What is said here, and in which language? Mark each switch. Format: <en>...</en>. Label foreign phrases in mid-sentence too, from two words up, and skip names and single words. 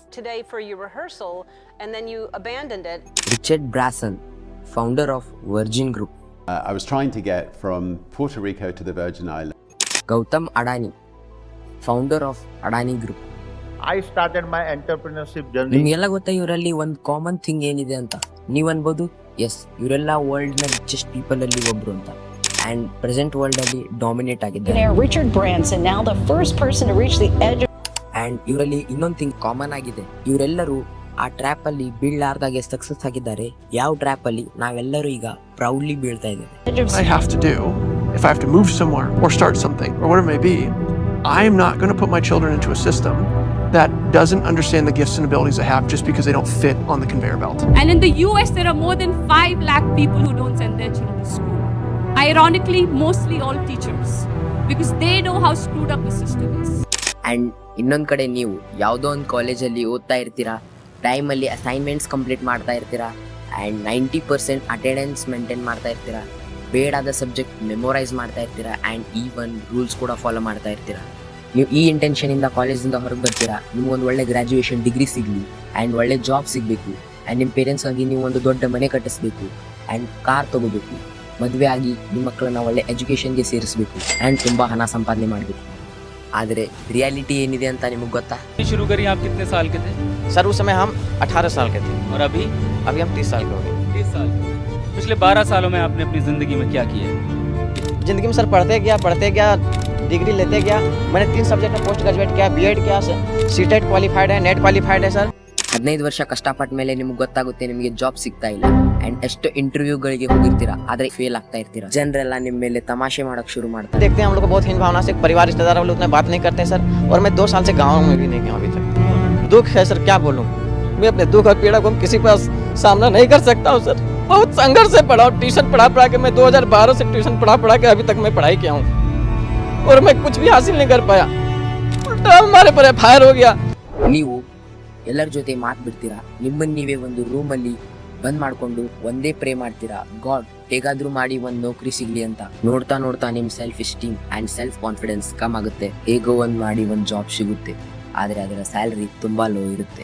<en>Today for your rehearsal and then you abandoned it. Richard Branson, founder of Virgin Group. I was trying to get from Puerto Rico to the Virgin Islands. Gautam Adani, founder of Adani Group. I started my entrepreneurship journey.</en> <kn>ನಿಮಗೆಲ್ಲ ಗೊತ್ತಾ ಇವರಲ್ಲಿ ಒಂದು</kn> <en>common thing</en> <kn>ಏನಿದೆ ಅಂತ ನೀವು ಅನ್ಬೋದು. ಎಸ್, ಇವರೆಲ್ಲ ವರ್ಲ್ಡ್ ನ</kn> <en>richest people</en> <kn>ಅಲ್ಲಿ ಒಬ್ರು ಅಂತ.</kn> <en>and present world</en> <kn>ಅಲ್ಲಿ ಡಾಮಿನೇಟ್ ಆಗಿದ್ದಾರೆ.</kn> <en>Richard Branson, now the first person to reach the edge.</en> <kn>ಅಂಡ್ ಇವರಲ್ಲಿ ಇನ್ನೊಂದು</kn> <en>thing common</en> <kn>ಆಗಿದೆ. ಇವರೆಲ್ಲರೂ ಆ ಟ್ರ್ಯಾಪ್ ಅಲ್ಲಿ ಬೀಳಲಾರ್ದಾಗೆ ಸಕ್ಸಸ್ ಆಗಿದ್ದಾರೆ. ಯಾವ ಟ್ರ್ಯಾಪ್ ಅಲ್ಲಿ ನಾವೆಲ್ಲರೂ ಈಗ ಪ್ರೌಡ್ಲಿ ಬೀಳ್ತಾ ಇದ್ದೇವೆ.</kn> <en>I have to do, if I have to move somewhere or start something or whatever it may be, I'm not going to put my children into a system that doesn't understand the gifts and abilities I have just because they don't fit on the conveyor belt. And in the US, there are more than 5 lakh people who don't send their children to school. Ironically, mostly all teachers, because they know how screwed up the system is.</en> <kn>ಅಂಡ್ ಇನ್ನೊಂದು ಕಡೆ ನೀವು ಯಾವುದೋ ಒಂದು ಕಾಲೇಜಲ್ಲಿ ಓದ್ತಾ ಇರ್ತೀರಾ, ಟೈಮಲ್ಲಿ</kn> <en>assignments complete</en> <kn>ಮಾಡ್ತಾ ಇರ್ತೀರಾ,</kn> <en>and 90% attendance maintain</en> <kn>ಮಾಡ್ತಾ ಇರ್ತೀರಾ, ಬೇಡಾದ</kn> <en>subject memorize</en> <kn>ಮಾಡ್ತಾ ಇರ್ತೀರಾ,</kn> <en>and even rules</en> <kn>ಕೂಡ ಫಾಲೋ ಮಾಡ್ತಾ ಇರ್ತೀರಾ. ನೀವು ಈ ಇಂಟೆನ್ಷನಿಂದ ಕಾಲೇಜಿಂದ ಹೊರಗೆ ಬರ್ತೀರಾ, ನಿಮ್ಗೊಂದು ಒಳ್ಳೆ</kn> <en>graduation degree</en> <kn>ಸಿಗಲಿ ಆ್ಯಂಡ್ ಒಳ್ಳೆ ಜಾಬ್ ಸಿಗಬೇಕು, ಆ್ಯಂಡ್ ನಿಮ್ಮ ಪೇರೆಂಟ್ಸ್ಗಾಗಿ ನೀವು ಒಂದು ದೊಡ್ಡ ಮನೆ ಕಟ್ಟಿಸ್ಬೇಕು,</kn> <en>and car</en> <kn>ತೊಗೋಬೇಕು, ಮದುವೆ ಆಗಿ ನಿಮ್ಮ ಮಕ್ಕಳನ್ನ ಒಳ್ಳೆ ಎಜುಕೇಷನ್ಗೆ ಸೇರಿಸಬೇಕು, ಆ್ಯಂಡ್ ತುಂಬ ಹಣ ಸಂಪಾದನೆ ಮಾಡಬೇಕು. ಆದರೆ ರಿಯಾಲಿಟಿ ಏನಿದೆ ಅಂತ ನಿಮಗೆ ಗೊತ್ತಾ?</kn> <hi>शुरू करी आप कितने साल के थे? सर उस समय हम 18 साल के थे और अभी हम 30 साल के हो गए। 30 साल। पिछले 12 सालों में आपने अपनी ज़िंदगी में क्या किया है? ज़िंदगी में सर पढ़ते गया, डिग्री लेते गया। मैंने 3 सब्जेक्ट में</hi> <en>post graduate</en> <hi>किया, बीएड किया,</hi> <en>CTET qualified</en> <hi>है,</hi> <en>NET qualified</en> <hi>है सर।</hi> <kn>15 ವರ್ಷ ಕಷ್ಟಪಟ್ಟ ಮೇಲೆ ನಿಮ್ಗೆ ಗೊತ್ತಾಗುತ್ತೆ ನಿಮಗೆ ಜಾಬ್ ಸಿಗ್ತಾ ಇಲ್ಲ, ಅಂಡ್ ಎಷ್ಟು ಇಂಟರ್ವ್ಯೂಗಳಿಗೆ ಹೋಗಿರ್ತೀರಾ ಆದರೆ ಫೇಲ್ ಆಗ್ತಾ ಇರ್ತೀರಾ. ಜನರೆಲ್ಲ ನಿಮ್ಮ ಮೇಲೆ ತಮಾಷೆ ಮಾಡಕ್ ಶುರು ಮಾಡ್ತಾರೆ.</kn> <hi>देखते हैं हम लोग को बहुत हीन भावना से, परिवार रिश्तेदार वाले उतना बात नहीं करते सर। और मैं 2 साल से गाँव में भी नहीं गया अभी तक। दुख है सर, क्या बोलूँ, मैं अपने दुख और पीड़ा को किसी का सामना नहीं कर सकता हूँ सर। बहुत संघर्ष से पढ़ा, ट्यूशन पढ़ा के मैं 2012 से ट्यूशन पढ़ा के अभी तक मैं पढ़ाई किया हूँ और मैं कुछ भी हासिल नहीं कर पाया। उल्टा हमारे पर फायर हो गया।</hi> <kn>ನೀವು ಎಲ್ಲರ ಜೊತೆ ಮಾತು ಬಿಡ್ತೀರಾ, ನಿಮ್ಮನ್ನ ನೀವೇ ಒಂದು ರೂಮಲ್ಲಿ ಬಂದ್ ಮಾಡ್ಕೊಂಡು ಒಂದೇ ಪ್ರೇ ಮಾಡ್ತೀರಾ, ಗಾಡ್ ಹೇಗಾದ್ರೂ ಮಾಡಿ ಒಂದು ನೌಕರಿ ಸಿಗ್ಲಿ ಅಂತ. ನೋಡ್ತಾ ನೋಡ್ತಾ ನಿಮ್</kn> <en>self esteem and self confidence come</en> <kn>ಆಗುತ್ತೆ. ಹೇಗೋ ಒಂದ್ ಮಾಡಿ ಒಂದು ಜಾಬ್ ಸಿಗುತ್ತೆ, ಆದ್ರೆ ಅದರ ಸ್ಯಾಲರಿ ತುಂಬಾ ಲೋ ಇರುತ್ತೆ.</kn>